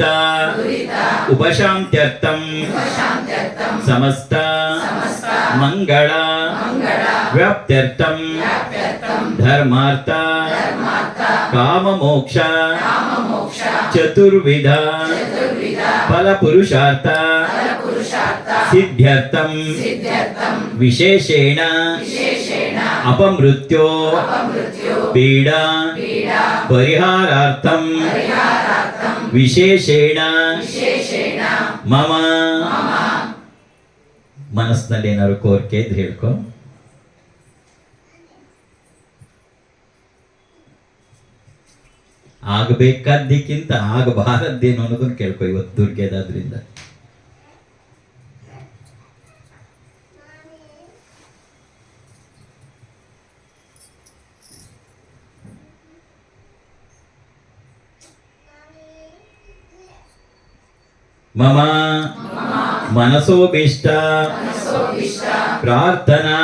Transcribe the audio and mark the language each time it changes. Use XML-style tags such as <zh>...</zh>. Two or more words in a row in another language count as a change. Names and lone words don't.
<sa>ಉಪಶಾಂತ್ಯರ್ಥಂ ಸಮಸ್ತ ಮಂಗಳ ವ್ಯಾಪ್ತ್ಯರ್ಥಂ ಧರ್ಮಾರ್ಥ ಕಾಮಮೋಕ್ಷ ಚತುರ್ವಿಧ ಫಲಪುರುಷಾರ್ಥ ಸಿದ್ಧ್ಯರ್ಥಂ ವಿಶೇಷೇಣ ಅಪಮೃತ್ಯೋ ಪೀಡಾ ಪರಿಹಾರಾರ್ಥಂ ವಿಶೇಷೇಣ ಮಮ</sa> <kn>ಮನಸ್ಸಿನಲ್ಲಿ ಏನಾದ್ರು ಕೋರಿಕೆ ಇದ್ರೆ ಹೇಳ್ಕೊ. ಆಗಬೇಕಾದ್ದಕ್ಕಿಂತ ಆಗಬಾರದ್ದೇನು ಅನ್ನೋದನ್ನ ಕೇಳ್ಕೊ ಇವತ್ತು ದುರ್ಗೆದಾದ್ರಿಂದ.</kn> <sa>ಮಮ ಮನಸೋಭೀಷ್ಟ ಪ್ರಾರ್ಥನಾ</sa>